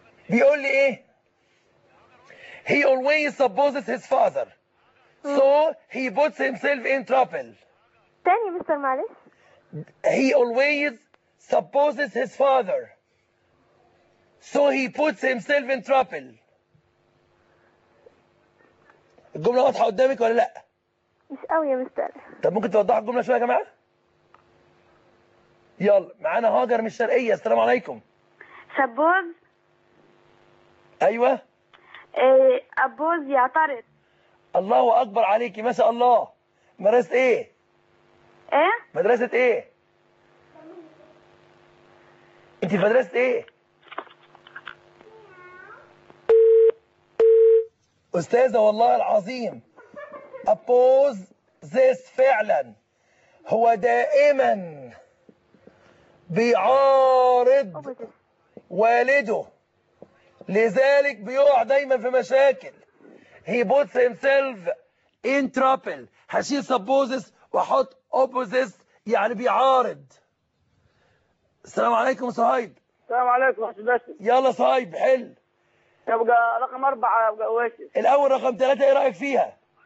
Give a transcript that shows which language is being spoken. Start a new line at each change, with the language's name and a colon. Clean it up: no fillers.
Arabic: بيقول لي ايه؟
English: He always supposes his father. So he puts himself in trouble.
Arabic: تاني مستر معلش.
English: He always supposes his father. So he puts himself in trouble.
Arabic: الجملة واضحة قدامك ولا لا؟ مش قوي يا مستر. طب ممكن توضح الجملة شوية يا جماعة؟ يلا معانا هاجر من الشرقية. السلام عليكم. سبوز. ايوه. ابوز يعترض. الله اكبر عليكي ما شاء الله. مدرسة ايه؟ ايه؟ مدرسة ايه؟ انت في مدرسة ايه؟ استاذة والله العظيم ابوز زيس فعلا هو دائما بيعارض والده لذلك بيقع دايما في مشاكل.
English: He puts himself in trouble.
Arabic: هشيل supposes واحط opposes يعني بيعارض. السلام عليكم صهيب. السلام عليكم وحش باشا. يلا صهيب حل. يبقى رقم اربعة يبقى واشي. الاول رقم ثلاثة ايه رأيك فيها؟